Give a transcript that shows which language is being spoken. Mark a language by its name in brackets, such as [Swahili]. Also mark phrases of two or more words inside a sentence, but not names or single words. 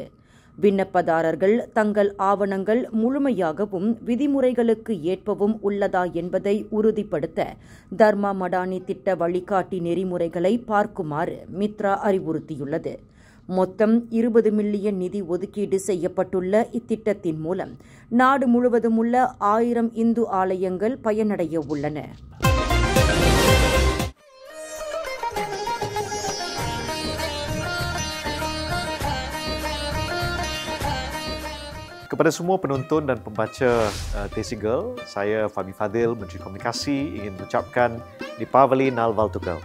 [Tamil] விண்ணப்பதாரர்கள் தங்கள் ஆவணங்கள் முழுமையாகவும் விதிமுறைகளுக்கு ஏற்பவும் உள்ளதா என்பதை உறுதிப்படுத்த தர்மா மடானி திட்ட வழிகாட்டி நெறிமுறைகளை பார்க்குமாறு மித்ரா அறிவுறுத்தியுள்ளது. மொத்தம் 20 மில்லியன் நிதி ஒதுக்கீடு செய்யப்பட்டுள்ள இத்திட்டத்தின் மூலம் நாடு முழுவதும் உள்ள 1000 இந்து ஆலயங்கள் பயனடைய உள்ளன. [Malay] Kepada semua penonton dan pembaca Desi Girl, saya Fahmi Fadil, Menteri Komunikasi, ingin mengucapkan Deepavali [Tamil] நல்வாழ்த்துக்கள்.